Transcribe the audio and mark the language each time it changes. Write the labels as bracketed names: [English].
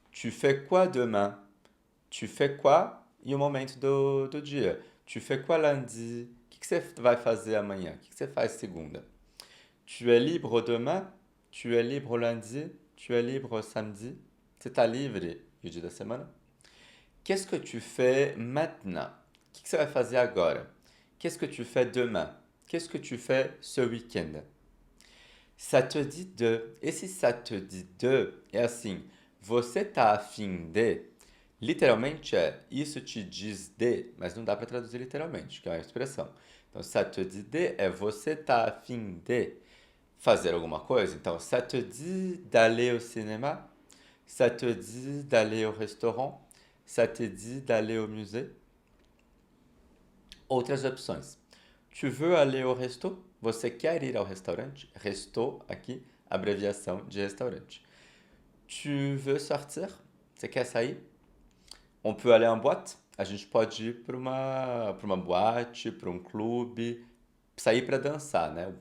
[French] Tu fais quoi demain? Tu fais quoi? [Portuguese] E o momento do dia. [French] Tu fais quoi lundi? [Portuguese] O que você vai fazer amanhã? O que você faz segunda? [French] Tu es libre demain? Tu es libre lundi? Tu es libre samedi? [Portuguese] Você está livre o dia da semana? [French] Qu'est-ce que tu fais maintenant? [Portuguese] O que você vai fazer agora? [French] Qu'est-ce que tu fais demain? Qu'est-ce que tu fais ce week-end? Ça te dit de. Et si ça te dit de, [Portuguese] é assim, você tá afim de. Literalmente é isso te diz de, mas não dá para traduzir literalmente, que é uma expressão. Então, [French] ça te dit de [Portuguese] é você tá afim de fazer alguma coisa. [French] Então, ça te dit d'aller au cinéma? Ça te dit d'aller au restaurant? Ça te dit d'aller au musée? [Portuguese] Outras opções. [French] Tu veux aller au resto? [Portuguese] Você quer ir ao restaurante? Resto, aqui, abreviação de restaurante. [French] Tu veux sortir? [Portuguese] Você quer sair? [French] On peut aller en boîte? [Portuguese] A gente pode ir para uma boate, para um clube, sair para dançar, né?